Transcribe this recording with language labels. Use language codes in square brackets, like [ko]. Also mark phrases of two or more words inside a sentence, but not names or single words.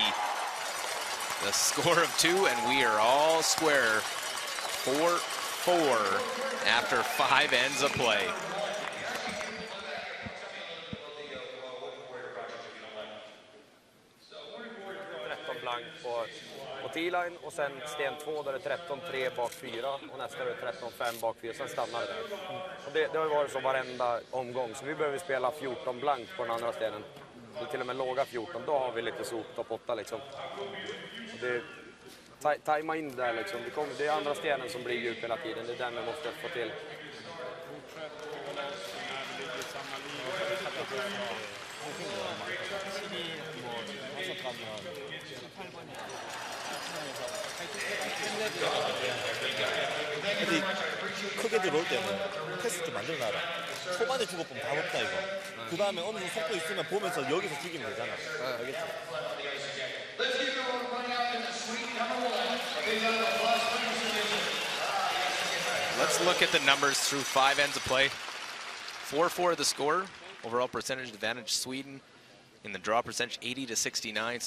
[en] The score of 2, and we are all square. 4-4 after 5 ends of play. [sv] Blank på T-line och sen sten 2 där det är 13-3 bak 4 och nästa är det 13-5 bak 4, sen stannar det där. Och det har ju varit så varenda omgång, så vi behöver spela 14 blankt på den andra stenen. Det är till och med låga 14, då har vi lite sot topp 8 liksom. Tajma in där liksom, det är andra stenen som blir djup hela tiden, det är den vi måste få till. [ko] 근데 크게 들어올 때는 패스 좀 만들어놔라. 초반에 죽어보면 다 없다 이거. 그 다음에 어느 정도 속도 있으면 보면서 여기서 죽이면 되잖아. 알겠지? [en] Let's look at the numbers through 5 ends of play. 4-4 the score. Overall percentage advantage Sweden. In the draw percentage, 80 to 69.